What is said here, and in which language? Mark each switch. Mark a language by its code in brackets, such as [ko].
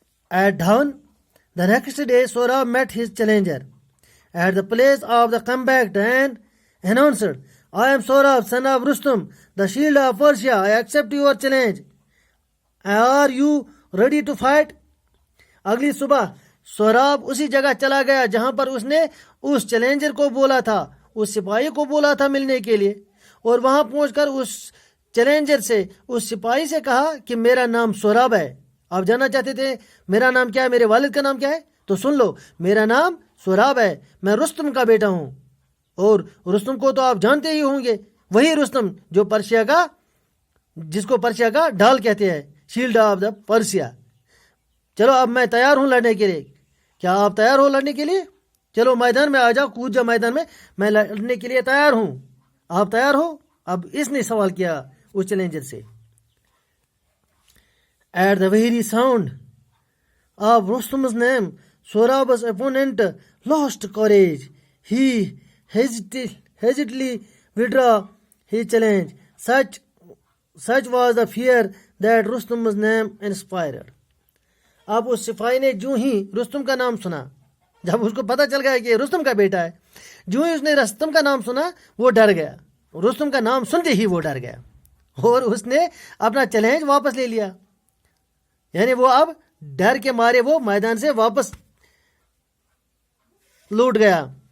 [en] At dawn, the next day, Sohrab met his challenger at the place of the combat and announced, I am Sohrab, son of Rustum, the shield of Persia. I accept your challenge. Are you ready to fight? [ur] اگلی صبح سوراب اسی جگہ چلا گیا جہاں پر اس نے اس challenger کو بولا تھا، اس سپاہی کو بولا تھا ملنے کے لیے، اور وہاں پہنچ کر اس چیلنجر سے، اس سپاہی سے کہا کہ میرا نام سوراب ہے. آپ جاننا چاہتے تھے میرا نام کیا ہے، میرے والد کا نام کیا ہے؟ تو سن لو، میرا نام سوراب ہے، میں رستم کا بیٹا ہوں. اور رستم کو تو آپ جانتے ہی ہوں گے، وہی رستم جو پرشیا کا، جس کو پرشیا کا ڈھال کہتے ہیں، [en] Shield of the Persia. [ur] چلو اب میں تیار ہوں لڑنے کے لیے. کیا آپ تیار ہو لڑنے کے لیے؟ چلو میدان میں آ جاؤ، کود جاؤ میدان میں لڑنے کے لیے تیار ہوں. آپ تیار ہو؟ اب اس نے سوال کیا اس چیلنجر سے. [en] At the very sound of Rustum's name, Sohrab's opponent lost courage. He hesitantly withdrew his challenge. Such was the fear that Rustum's name inspired. [ur] اب اس سپاہی نے جو ہی رستم کا نام سنا، جب اس کو پتہ چل گیا کہ رستم کا بیٹا ہے، جو ہی اس نے رستم کا نام سنا وہ ڈر گیا. رستم کا نام سنتے ہی وہ ڈر گیا اور اس نے اپنا چیلنج واپس لے لیا. یعنی وہ اب ڈر کے مارے وہ میدان سے واپس لوٹ گیا.